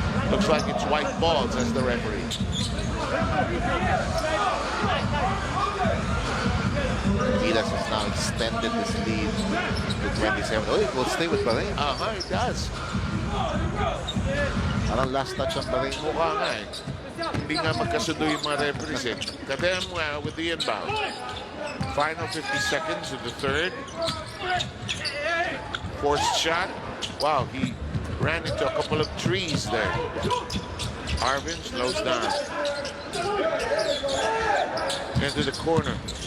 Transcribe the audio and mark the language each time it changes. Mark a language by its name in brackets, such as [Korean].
[English] Looks like it's white ball, says the referee. Gilas has now extended this lead to 27. Oh, it will stay with Bharain. It does. [Filipino] Parang last touch ang Bharain. Mukha nga eh. Hindi nga magkasundo yung mga referees eh. [English] Kadem with the inbound. Final 50 seconds of the third. Forced shot. Wow, he ran into a couple of trees there. Arvin slows down. Into the corner.